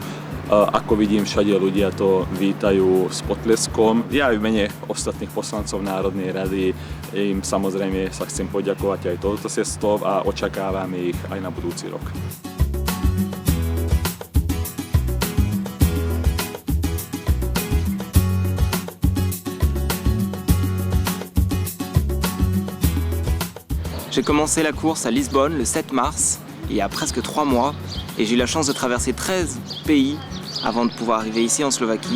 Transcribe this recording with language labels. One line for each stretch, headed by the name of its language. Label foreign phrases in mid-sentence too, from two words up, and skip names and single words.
Slovak: Ako vidím, všade ľudia to vítajú s potleskom. Ja aj v mene ostatných poslancov Národnej rady im samozrejme sa chcem poďakovať aj touto cestou a očakávame ich aj na budúci rok.
French: J'ai commencé la course à Lisbonne le 7 mars, il y a presque 3 mois, et j'ai eu la chance de traverser 13 pays avant de pouvoir arriver ici en Slovaquie.